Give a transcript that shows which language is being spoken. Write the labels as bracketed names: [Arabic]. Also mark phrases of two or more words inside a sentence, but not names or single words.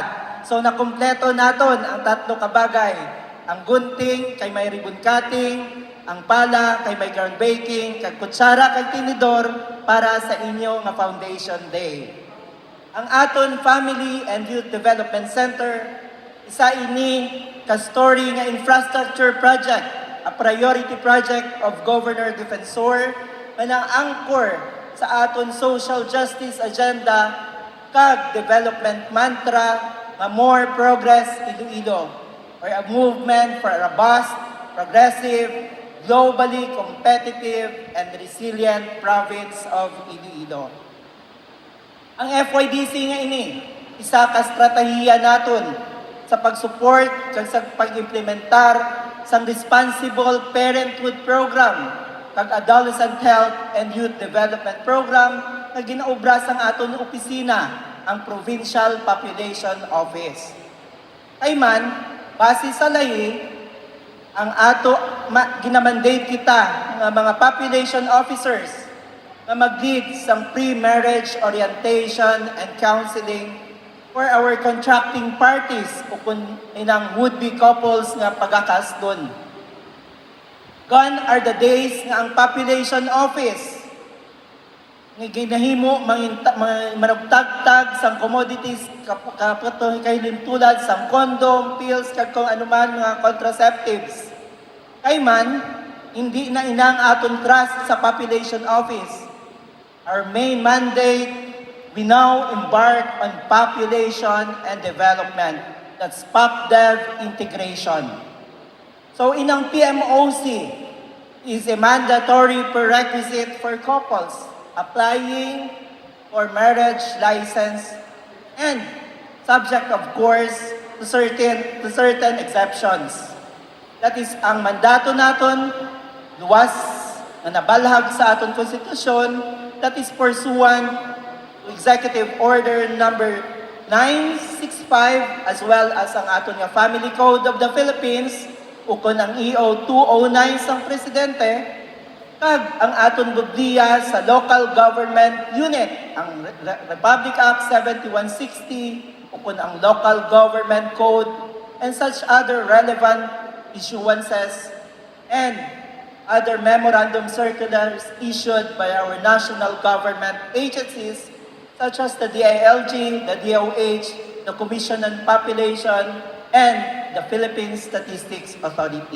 [Hiligaynon] So nakumpleto naton ang 3 ka bagay. Ang gunting kay may [English] ribbon cutting, [Hiligaynon] ang pala kay may groundbreaking, kag kutsara kay tinidor para sa inyo nga [English] Foundation Day. [Hiligaynon] Ang aton [English] Family and Youth Development Center, [Hiligaynon] isa ini ka-story nga [English] infrastructure project, a priority project of Governor Defensor, [Hiligaynon] na nang-angkor sa aton [English] social justice agenda kag development mantra nga More Progress Iloilo, or a movement for a robust, progressive, globally competitive, and resilient province of Iloilo. [Hiligaynon] Ang FYDC nga ini, isa ka estratehiya naton sa pag-support kag sa pag-implementar sang Responsible Parenthood Program kag Adolescent Health and Youth Development Program na ginaobra sang aton opisina, ang Provincial Population Office. Kay man, base sa lahi, ang ato ginamandate kita ng mga [English] population officers [Hiligaynon] na mag-lead sa [English] pre-marriage orientation and counseling for our contracting parties [Hiligaynon] o kung inang [English] would-be couples [Hiligaynon] nga pagkakasdon. [English] Gone are the days [Hiligaynon] nga ang population office nga ginahimo manugtagtag sang commodities kay tulad sang condom, pills, kag kung anuman mga contraceptives. Kay man, hindi na inang aton trust sa population office. [English] Our main mandate, we now embark on population and development. That's PopDev integration. So inang PMOC is a mandatory prerequisite for couples applying for marriage license and subject of course to certain exceptions. That is [Hiligaynon] ang mandato naton luwas na nabalhag sa aton konstitusyon, [English] that is pursuant to Executive Order number 965 as well as [Hiligaynon] ang aton nga Family Code of the Philippines ukon ang EO 209 sang presidente kag ang aton Biblia sa [English] Local Government Unit, ang Republic Act 7160, [Hiligaynon] ukon ang [English] Local Government Code, and such other relevant issuances and other memorandum circulars issued by our national government agencies such as the DILG, the DOH, the Commission on Population, and the Philippine Statistics Authority.